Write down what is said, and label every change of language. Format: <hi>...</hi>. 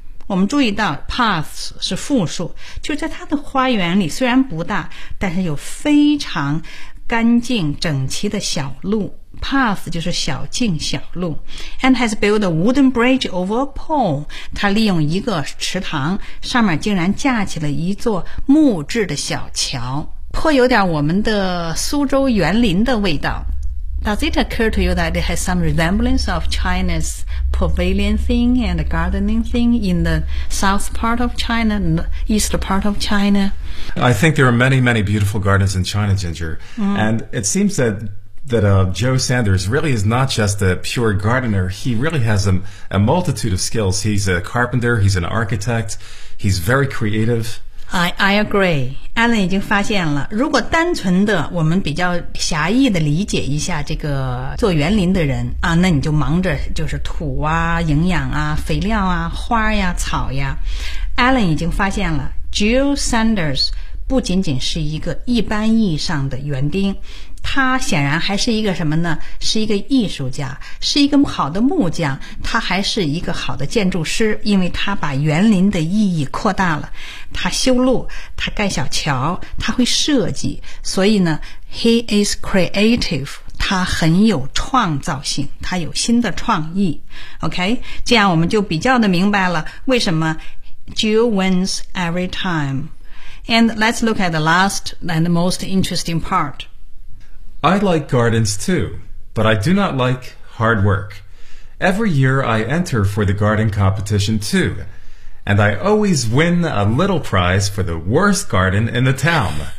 <zh>我们注意到 paths 是复数就在他的花园里虽然不大但是有非常干净整齐的小路 path 就是小径小路</zh> <en>and has built a wooden bridge over a pool</en> <zh>他利用一个池塘上面竟然架起了一座木质的小桥颇有点我们的苏州园林的味道</zh> <en>Does it occur to you that it has some resemblance of China's pavilion thing and gardening thing in the south part of China and east part of China I think there are many many beautiful gardens in China Ginger and it seems that Joe Saunders really is not just a pure gardener he really has a multitude of skills he's a carpenter he's an architect he's very creative I agree.</en> <zh>Alan 已经发现了，如果单纯的我们比较狭义的理解一下这个做园林的人啊，那你就忙着就是土啊、营养啊、肥料啊、花呀、草呀。 Alan 已经发现了 ，Jill Saunders 不仅仅是一个一般意义上的园丁，他显然还是一个什么呢？是一个艺术家，是一个好的木匠，他还是一个好的建筑师，因为他把园林的意义扩大了。他修路他盖小桥他会设计所以呢</zh> <en>He is creative</en> <zh>他很有创造性他有新的创意 OK 这样我们就比较的明白了为什么</zh> <en>Jill wins every time And let's look at the last and the most interesting part I like gardens too But I do not like hard work Every year I enter for the garden competition tooAnd I always win a little prize for the worst garden in the town.</en>